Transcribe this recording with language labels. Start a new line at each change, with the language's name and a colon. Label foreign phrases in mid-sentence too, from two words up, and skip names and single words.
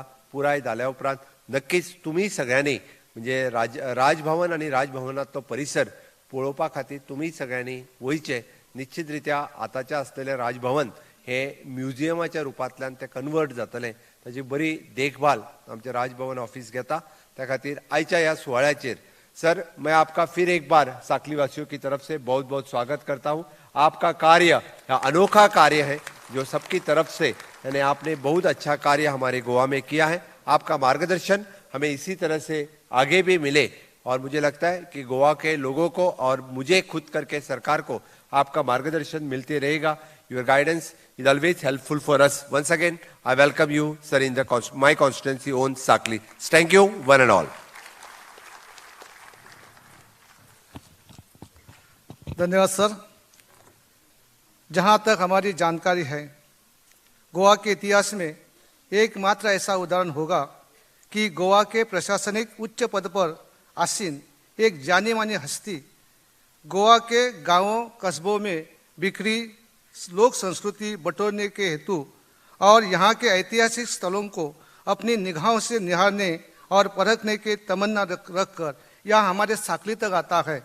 Konkani: पुराय जाल्या उपरांत नक्कीच तुम्ही सगळ्यांनी म्हणजे राजभवन आणि राजभवनाचो परिसर पळोवपा खातीर तुम्ही सगळ्यांनी वयचे. निश्चित रित्या आताच्या असलेले राजभवन हे म्युझियमाच्या रुपांतल्यान ते कन्वर्ट जातलें. ताची बरी देखभाल आमचे राजभवन ऑफिस घेता. त्या खातीर आयच्या ह्या सुवाळ्याचेर सर
Hindi: मैं आपका फिर एक बार साकली वासियों की तरफ से बहुत बहुत स्वागत करता हूं. आपका कार्य अनोखा कार्य है जो सबकी तरफ से यानी आपने बहुत अच्छा कार्य हमारे गोवा में किया है. आपका मार्गदर्शन हमें इसी तरह से आगे भी मिले और मुझे लगता है कि गोवा के लोगों को और मुझे खुद करके सरकार को आपका मार्गदर्शन मिलते रहेगा.
English: Your guidance is always helpful for us. Once again, I welcome you, sir, in my constituency own Sakli. Thank you, one and all.
Hindi: धन्यवाद सर. जहाँ तक हमारी जानकारी है, गोवा के इतिहास में एकमात्र ऐसा उदाहरण होगा कि गोवा के प्रशासनिक उच्च पद पर आसीन एक जानी मानी हस्ती गोवा के गांवों कस्बों में बिखरी लोक संस्कृति बटोरने के हेतु और यहाँ के ऐतिहासिक स्थलों को अपनी निगाहों से निहारने और परखने के तमन्ना रखकर यहाँ हमारे साकली तक आता है.